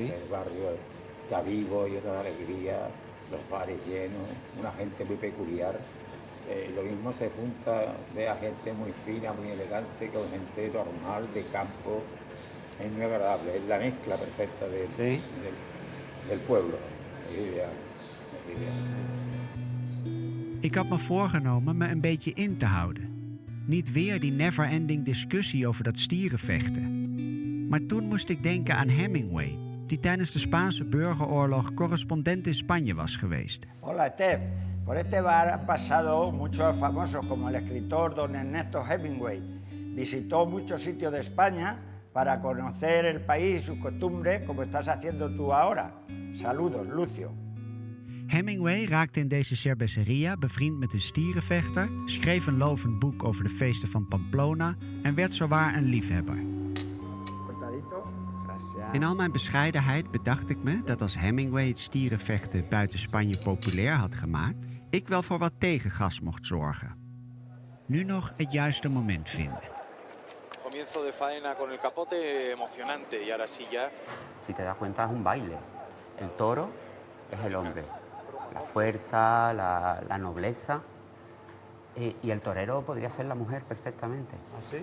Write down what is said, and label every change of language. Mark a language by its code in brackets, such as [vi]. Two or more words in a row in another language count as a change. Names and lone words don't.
[es] El barrio está vivo y es una alegría, los bares llenos, una gente muy peculiar. Lo mismo se junta, ve a gente muy fina, muy elegante, con gente normal, de campo. Es muy agradable, es la mezcla perfecta del pueblo. Es ideal, es ideal. [nl] Ik had me voorgenomen me een beetje in te houden. Niet weer die never-ending discussie over dat stierenvechten. Maar toen moest ik denken aan Hemingway, die tijdens de Spaanse burgeroorlog correspondent in Spanje was geweest. [es] Hola, Steph. Por este bar han pasado muchos famosos, como el escritor don Ernesto Hemingway. Visitó muchos sitios de España para conocer el país y sus costumbres, como estás haciendo tú ahora. Saludos, Lucio. [nl] Hemingway raakte in deze cerveceria bevriend met een stierenvechter, schreef een lovend boek over de feesten van Pamplona en werd zowaar een liefhebber. In al mijn bescheidenheid bedacht ik me dat als Hemingway het stierenvechten buiten Spanje populair had gemaakt, ik wel voor wat tegengas mocht zorgen. Nu nog het juiste moment vinden. [es] Comienzo de faena con el capote emocionante y ahora sí ya. Si te das cuenta es un baile. El toro es el hombre. La fuerza, la nobleza. Y el torero podría ser la mujer perfectamente. ¿Ah, sí?